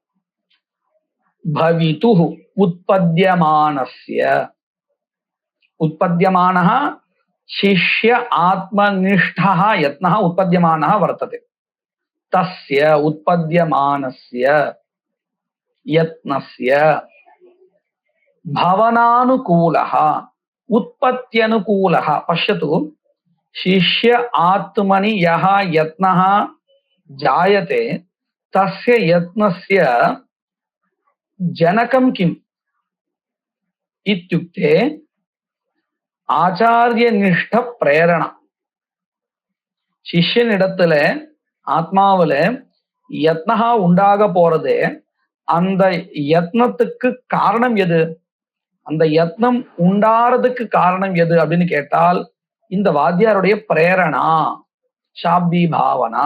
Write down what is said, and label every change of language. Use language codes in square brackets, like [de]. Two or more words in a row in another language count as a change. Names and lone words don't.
[sa] भवितुः उत्पद्यमानस्य, उत्पद्यमानः शिष्य आत्मनिष्ठः यत्नः उत्पद्यमानः वर्तते. तस्य उत्पद्यमानस्य यत्नस्य भवनानुकूलः उत्पत्त्यनुकूलः. பஷ்யது, शिष्य आत्मनि यः यत्नः जायते तस्य यत्नस्य जनकं किम् इत्युक्ते आचार्यनिष्ठ प्रेरणा. [ta] சிஷ்யனிடத்துல ஆத்மாவில யத்னஹா உண்டாக போறதே, அந்த யத்னத்துக்கு காரணம் எது? அந்த யத்னம் உண்டாறதுக்கு காரணம் எது அப்படின்னு கேட்டால் இந்த வாத்தியாருடைய பிரேரணா, [sa] शाब्दी भावना.